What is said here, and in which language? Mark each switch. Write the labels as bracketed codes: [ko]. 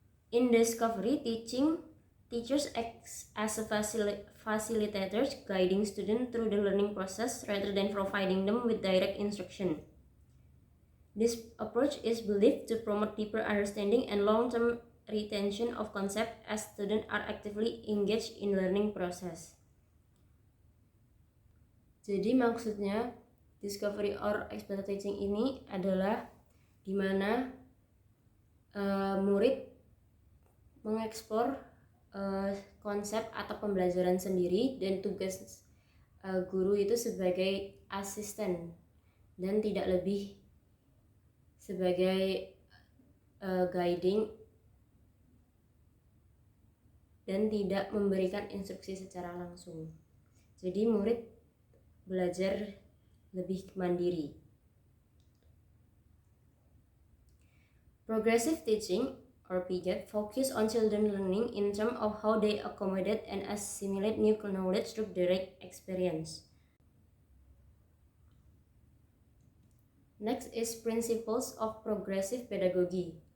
[en] In discovery teaching, teachers act as a facilitators, guiding students through the learning process rather than providing them with direct instruction. This approach is believed to promote deeper understanding and long-term retention of concepts as students are actively engaged in learning process. [id] Jadi maksudnya discovery or exploratory teaching ini adalah dimana murid mengeksplor konsep atau pembelajaran sendiri dan tugas guru itu sebagai asisten dan tidak lebih sebagai guiding dan tidak memberikan instruksi secara langsung. Jadi murid belajar lebih mandiri. [en] Progressive teaching or PGAT focus on children learning in terms of how they accommodate and assimilate new knowledge through direct experience. Next is principles of progressive pedagogy.